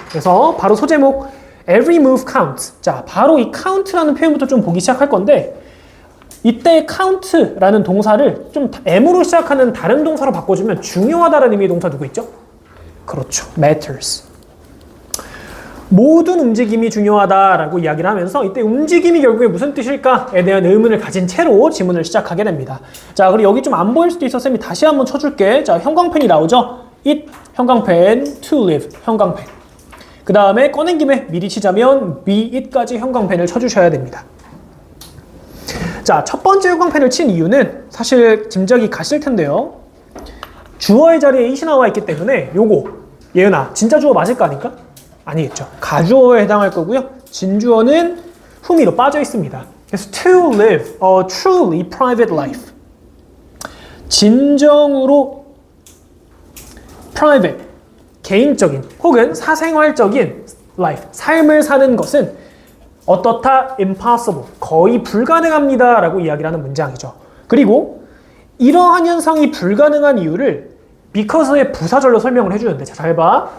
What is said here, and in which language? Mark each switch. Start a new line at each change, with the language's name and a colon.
Korean: 그래서 바로 소제목
English: Every move counts.
Korean: 자, 바로 이 count라는 표현부터 좀 보기 시작할 건데 이때 count라는 동사를 좀 M으로 시작하는 다른 동사로 바꿔주면 중요하다라는 의미의 동사 누구 있죠? 그렇죠. matters. 모든 움직임이 중요하다라고 이야기를 하면서 이때 움직임이 결국에 무슨 뜻일까에 대한 의문을 가진 채로 지문을 시작하게 됩니다. 자, 그리고 여기 좀 안 보일 수도 있어 쌤이 다시 한번 쳐줄게. 자, 형광펜이 나오죠? it, 형광펜, to live, 형광펜. 그 다음에 꺼낸 김에 미리 치자면 be it까지 형광펜을 쳐주셔야 됩니다. 자, 첫 번째 형광펜을 친 이유는 사실 짐작이 가실 텐데요. 주어의 자리에 it이 나와 있기 때문에 요거 예은아 진짜 주어 맞을 거 아닐까? 아니겠죠. 가주어에 해당할 거고요. 진주어는 whom이로 빠져 있습니다.
English: 그래서 to live a truly private life.
Korean: 진정으로 private, 개인적인 혹은 사생활적인 life, 삶을 사는 것은 어떻다? impossible, 거의 불가능합니다 라고 이야기를 하는 문장이죠. 그리고 이러한 현상이 불가능한 이유를 because의 부사절로 설명을 해주는데, 자, 잘 봐.